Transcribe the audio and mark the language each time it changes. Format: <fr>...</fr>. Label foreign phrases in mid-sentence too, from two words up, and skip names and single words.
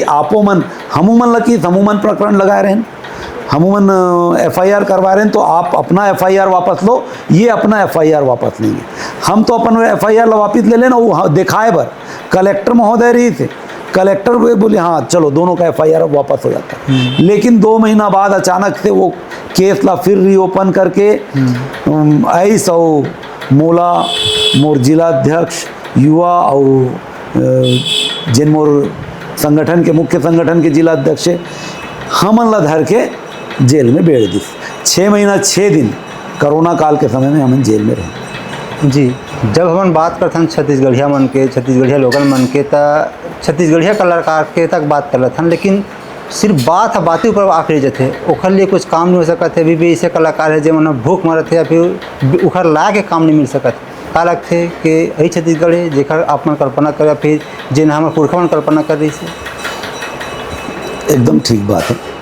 <hne>आपो मन हमूमन लकी हमूमन प्रकरण लगाए रहें, हमूमन FIR करवा रहे हैं, तो आप अपना FIR वापस लो, ये अपना FIR वापस लेंगे। हम तो अपन FIR वापस ले लेना, वो दिखाए बर कलेक्टर महोदय रही थे, कलेक्टर वे बोले हाँ चलो दोनों का FIR वापस हो जाता है। लेकिन 2 महीना बाद अचानक से वो केस ला फिर रीओपन करके ऐसा मोला मोर जिलाध्यक्ष युवा और जिन मोर संगठन के मुख्य संगठन के जिलाध्यक्ष हमन ला धर के जेल में बेड़ दी। 6 महीना 6 दिन कोरोना काल के समय में हमन जेल में रहे। जी, जब हम बात करते हैं छत्तीसगढ़िया मन के, छत्तीसगढ़िया लोकल मन के, त छत्तीसगढ़िया कलाकार के तक बात कर रहे, लेकिन सिर्फ बातें ऊपर आखिरी जथे, ओखर लिए कुछ काम नहीं हो सकत है। अभी भी ऐसे कलाकार है जो मन भूख मरत है या फिर उखर ला के काम नहीं मिल सकत। का लगते कि यही छत्तीसगढ़ है जेकर आप मन कल्पना कर, या फिर जिन हमारे पुरखा मन कल्पना कर रही से? एकदम ठीक बात है।</hne>